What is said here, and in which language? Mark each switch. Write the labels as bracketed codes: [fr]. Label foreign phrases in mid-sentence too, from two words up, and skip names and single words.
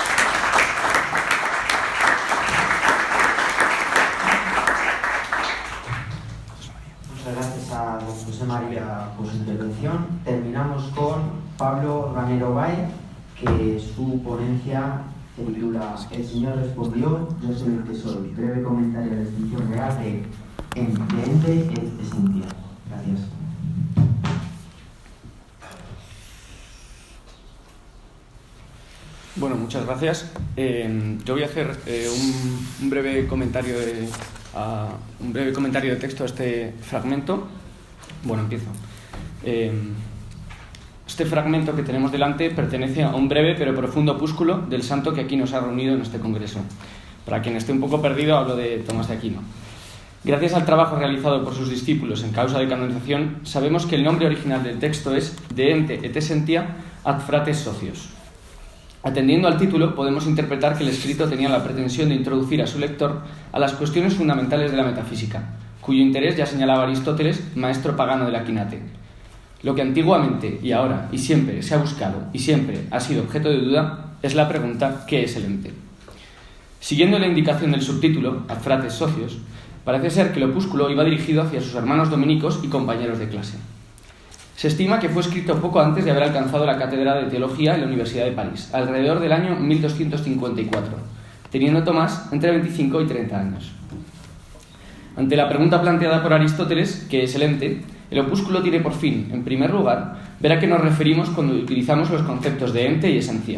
[es] Muchas gracias a don José María por su intervención. Terminamos con Pablo Ranero Bay, que su ponencia se titula El Señor respondió, yo soy el que soy. Breve comentario de la distinción real de ente et essentia. Gracias. Bueno, muchas gracias. Yo voy a hacer un breve comentario de texto a este fragmento. Bueno, empiezo. Este fragmento que tenemos delante pertenece a un breve pero profundo opúsculo del santo que aquí nos ha reunido en este congreso. Para quien esté un poco perdido, hablo de Tomás de Aquino. Gracias al trabajo realizado por sus discípulos en causa de canonización, sabemos que el nombre original del texto es De ente et essentia ad fratres socios. Atendiendo al título, podemos interpretar que el escrito tenía la pretensión de introducir a su lector a las cuestiones fundamentales de la metafísica, cuyo interés ya señalaba Aristóteles, maestro pagano del Aquinate. Lo que antiguamente y ahora y siempre se ha buscado y siempre ha sido objeto de duda es la pregunta ¿qué es el ente? Siguiendo la indicación del subtítulo, ad fratres socios, Parece ser que el opúsculo iba dirigido hacia sus hermanos dominicos y compañeros de clase. Se estima que fue escrito poco antes de haber alcanzado la cátedra de teología en la Universidad de París, alrededor del año 1254, teniendo Tomás entre 25 y 30 años. Ante la pregunta planteada por Aristóteles, ¿qué es el ente?, el opúsculo tiene por fin, en primer lugar, ver a qué nos referimos cuando utilizamos los conceptos de ente y esencia.